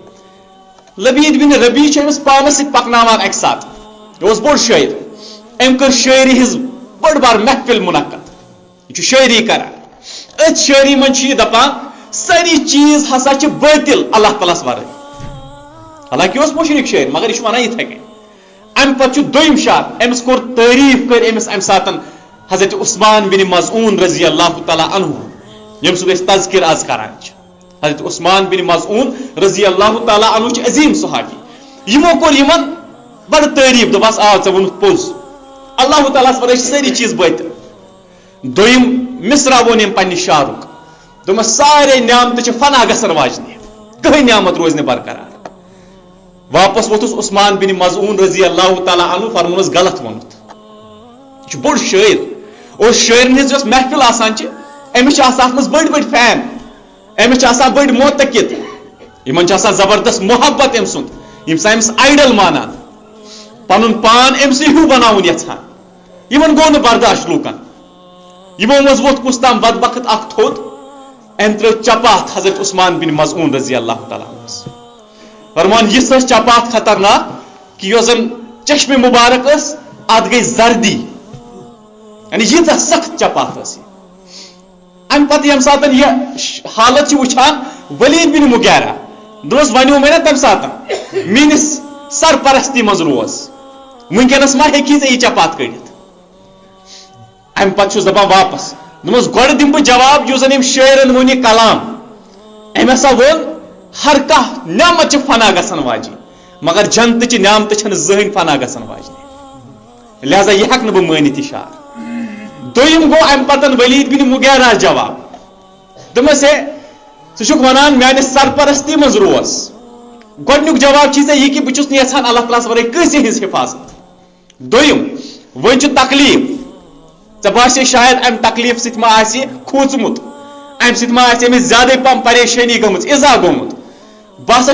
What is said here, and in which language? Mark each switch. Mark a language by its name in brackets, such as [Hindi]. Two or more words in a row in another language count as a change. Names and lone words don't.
[Kashmiri] لبیٖد بن ربیع چھُ أمِس پانس سۭتۍ پکناوان اکہِ ساتہٕ یہِ اوس بوٚڑ شٲعر أمۍ کٔر شٲعری ہٕنٛز بٔڑ بار محفل منعقد یہِ چھُ شٲعری کران أتھۍ شٲعری منٛز چھُ یہِ دپان سٲری چیٖز ہسا چھِ بٲطل اللہ تعالیٰ ہس ورٲے حالانکہِ اوس مُشرِک شٲعر مگر یہِ چھُ ونان یِتھے کٔنۍ امہِ پتہٕ چھُ دوٚیِم شعر أمِس کوٚر تعریٖف کٔرۍ أمِس امہِ ساتہٕ حضرت عثمان بن مظعون [Arabic] رضی اللہ تعالیٰ عنہ [Kashmiri] ییٚمہِ سُنٛد أسۍ تذکر آز کران چھِ حضرت عثمان بن مظعون [Arabic] رضی اللہ تعالیٰ عنہ [Kashmiri] چھِ عظیٖم صحابی یِمو کوٚر یِمن بڑٕ تعریٖف دوٚپہس آ ژےٚ ووٚنُتھ پوٚز اللہ تعالیٰ ہس ورٲے چھِ سٲری چیٖز بٲطل دوٚیِم مصرع ووٚن أمۍ پننہِ شعرُک دوٚپمس سارے نعمتہٕ چھِ فنا گژھن واجنہِ کٕہٕنۍ نعمت روزِ نہٕ برقرار واپس ووٚتھُس عثمان بن مظعون [Arabic] رضی اللہ تعالیٰ عنہ [Kashmiri] فرمونس غلط ووٚنُتھ یہِ چھُ بوٚڑ شٲعر اور شٲعرن ہٕنٛز یۄس محفل آسان چھِ أمِس چھِ آسان اتھ منٛز بٔڑۍ بٔڑۍ فین أمِس چھِ آسان بٔڑۍ موتقد یِمن چھِ آسان زبردست محبت أمۍ سُنٛد یِم چھِ أمِس آیڈل مانان پنُن پان أمسٕے ہیوٗ بناوُن یژھان یِمن گوٚو نہٕ برداشت لوٗکن یِمو منٛز ووٚتھ کُس تام بدبخت اکھ تھوٚد أمۍ ترٲو چپاتھ حضرت عثمان بن مظعون [Arabic] رضی اللہ تعالیٰ عنہس [Kashmiri] فرمان یِژھ ٲس چپاتھ خطرناک کہِ یۄس زن چشمہِ مُبارک ٲس اتھ گٔے زردی یعنی ییٖژاہ سخت چپاتھ ٲس یہِ امہِ پتہٕ ییٚمہِ ساتہٕ یہِ حالت چھِ وٕچھان ولید بن مغیرہ دوٚپُس ونیو مےٚ نا تمہِ ساتہٕ میٲنِس سرپرستی منٛز روز وٕنکیٚنس ما ہیٚکھی ژےٚ یہِ چپاتھ کٔڑِتھ امہِ پتہٕ چھُس دپان واپس دوٚپمس گۄڈٕ دِمہٕ بہٕ جواب یُس زن أمۍ شٲعرن ووٚن یہِ کلام أمۍ ہسا ووٚن ہر کانٛہہ نعمت چھِ فنا گژھن واجِنۍ مگر جنتٕچہِ نعمتہٕ چھنہٕ زٕہٕنۍ فنا گژھن واجنہِ لہذا یہِ ہٮ۪کہٕ نہٕ بہٕ مٲنِتھ یہِ شعر دوٚیِم گوٚو امہِ پتن ولید بن مغیرہ جواب دوٚپمس ہے ژٕ چھُکھ ونان میانہِ سرپرستی منٛز روز گۄڈنیُک جواب چھی ژےٚ یہِ کہِ بہٕ چھُس نہٕ یژھان اللہ تعالیٰ ہس ورٲے کٲنٛسہِ ہٕنٛز حفاظت دوٚیِم وۄنۍ چھُ تکلیٖف ژےٚ باسے شاید امہِ تکلیٖف سۭتۍ ما آسہِ کھوٗژمُت امہِ سۭتۍ ما آسہِ أمِس زیادے پہم پریشٲنی گٔمٕژ اِزا گوٚمُت بہٕ ہسا